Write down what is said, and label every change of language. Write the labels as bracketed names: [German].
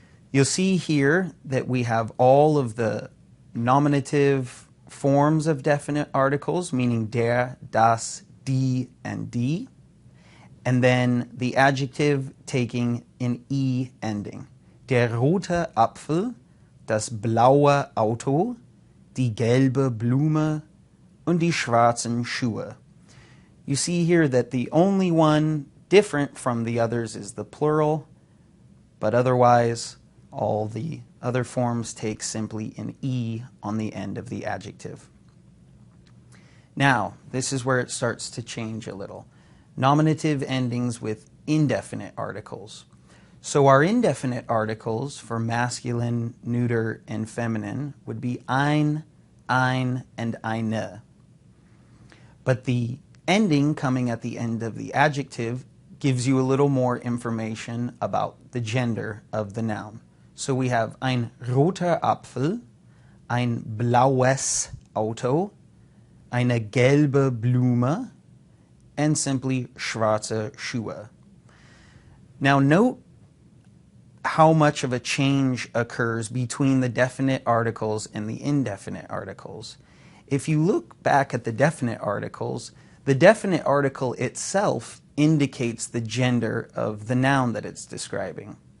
[English] You'll see here that we have all of the nominative forms of definite articles, meaning der, das, die, and die, and then the adjective taking an E ending. [German] Der rote Apfel, das blaue Auto, die gelbe Blume und die schwarzen Schuhe. [English] You see here that the only one different from the others is the plural, but otherwise all the other forms take simply an E on the end of the adjective. Now, this is where it starts to change a little. Nominative endings with indefinite articles. So our indefinite articles for masculine, neuter, and feminine would be ein, and eine. But the ending coming at the end of the adjective gives you a little more information about the gender of the noun. So we have [German] ein roter Apfel, ein blaues Auto, eine gelbe Blume, and simply schwarze Schuhe. [English] Now note how much of a change occurs between the definite articles and the indefinite articles. If you look back at the definite articles, the definite article itself indicates the gender of the noun that it's describing.